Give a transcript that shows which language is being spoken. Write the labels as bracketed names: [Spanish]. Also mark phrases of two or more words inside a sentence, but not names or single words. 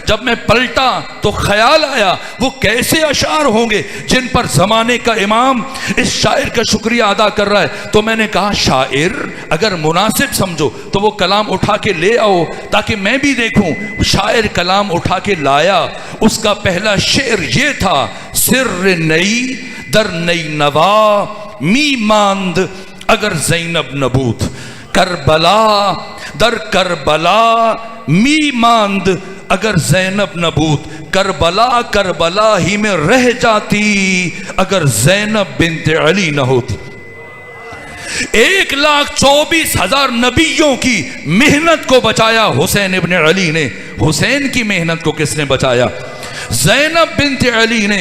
[Urdu] جب میں پلٹا تو خیال آیا وہ کیسے اشعار ہوں گے جن پر زمانے کا امام اس شاعر کا شکریہ ادا کر رہا ہے۔ تو میں نے کہا شاعر اگر مناسب سمجھو تو وہ کلام اٹھا کے لے آؤ تاکہ میں بھی دیکھوں۔ شاعر کلام اٹھا کے لایا، اس کا پہلا شعر یہ تھا، [Persian] سر نئی در نئی نوا می ماند اگر زینب نبود، کربلا در کربلا می ماند اگر زینب نبود، [Urdu] کربلا کربلا ہی میں رہ جاتی اگر زینب بنت علی نہ ہوتی۔ 1,24,000 نبیوں کی محنت کو بچایا حسین ابن علی نے۔ حسین کی محنت کو کس نے بچایا؟ زینب بنت علی نے۔